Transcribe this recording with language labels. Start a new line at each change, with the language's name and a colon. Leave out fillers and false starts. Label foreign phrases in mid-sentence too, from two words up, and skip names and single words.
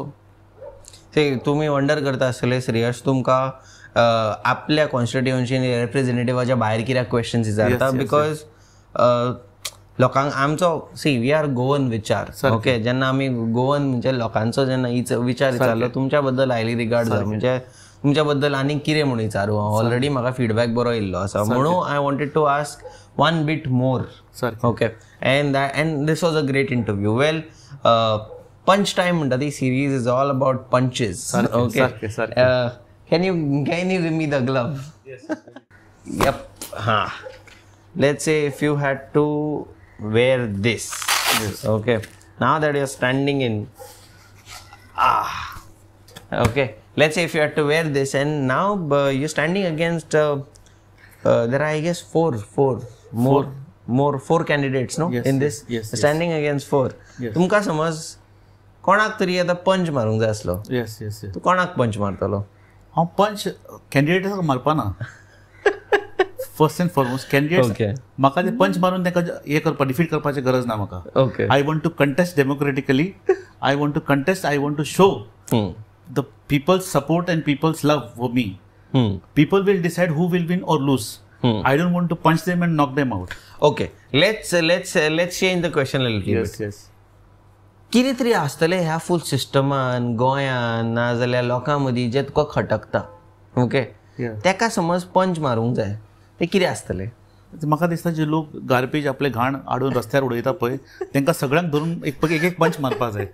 Konkani: तुम्ही वंडर करता आसतले श्रेयस तुमकां आपल्या कॉन्स्टिट्युएन्सी रिप्रेझेंटेटिव्हाच्या भायर कित्याक क्वेश्चन्स विचारता बिकॉज लोकांक आमचो
English: We are Goan
Konkani: विचार. ओके. जेन्ना आमी गोवन म्हणजे लोकांचो जेन्ना विचार विचारलो तुमच्या बद्दल
English: highly regard
Konkani: जा म्हणजे तुमच्या बद्दल आनी कितें म्हणून विचारू.
English: ऑलरेडी
Konkani: म्हाका फीडबॅक बरो येयल्लो आसा म्हणून
English: I wanted to ask one bit more. Okay. And this was a great interview. Well Punch Time
Konkani: म्हणटा ती
English: series is all about punches. Okay. Can you give me the glove? Yes. Yep. Let's say if you had to wear this. Yes. Okay. Now that you're standing in. Okay. Let's say if you had to wear this and now you're standing against there are I guess four candidates no in this. Yes. Standing against 4.
Konkani: तुमकां समज कोणाक तरी आतां पंच मारूंक जाय आसलो.
English: Yes.
Konkani: तूं कोणाक पंच मारतलो? हांव पंच कॅन्डिडेटाक मारपाना.
English: First and foremost candidate
Konkani: म्हाका ते पंच मारून ताका हे करपा डिफीट करपाची गरज ना म्हाका. ओके.
English: I want to contest democratically. I want to contest. I want to show the people's support and people's love for me. People will decide who will win or lose. I don't want to punch them and knock them out. Okay. Let's change the question a little bit. Yes.
Konkani: कितें तरी आसतलें ह्या फूल सिस्टमान गोंयान नाजाल्यार लोकां मदीं जे तुका खटकता. ओके. तेका समज पंच मारूंक जाय ते कितें आसतलें? म्हाका दिसता जे लोक गार्बेज आपले घाण हाडून रस्त्यार उडयता पळय तांकां सगळ्यांक धरून एक पंच मारपाक जाय.